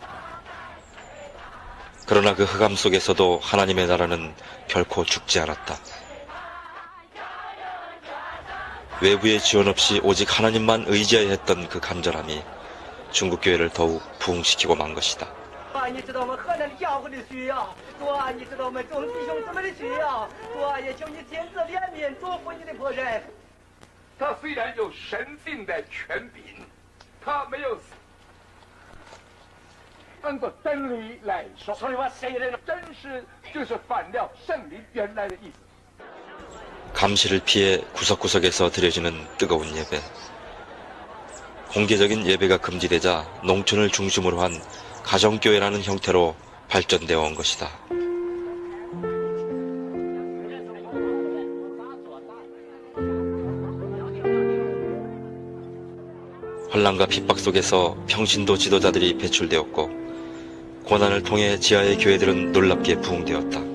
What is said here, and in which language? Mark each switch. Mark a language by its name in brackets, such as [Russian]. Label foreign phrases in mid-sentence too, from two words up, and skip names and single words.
[Korean] 그러나 그 흑암 속에서도 하나님의 나라는 결코 죽지 않았다. 외부의 지원 없이 오직 하나님만 의지해야 했던 그 간절함이 중국 교회를 더욱 부흥시키고 만 것이다. [Chinese] 他虽然有神性的权柄，他没有按照真理来说，所以话谁人真是就是反了圣灵原来的意思。 [Korean] 감시를 피해 구석구석에서 드려지는 뜨거운 예배. 공개적인 예배가 금지되자 농촌을 중심으로 한 가정교회라는 형태로 발전되어 온 것이다. 혼란과 핍박 속에서 평신도 지도자들이 배출되었고 고난을 통해 지하의 교회들은 놀랍게 부흥되었다.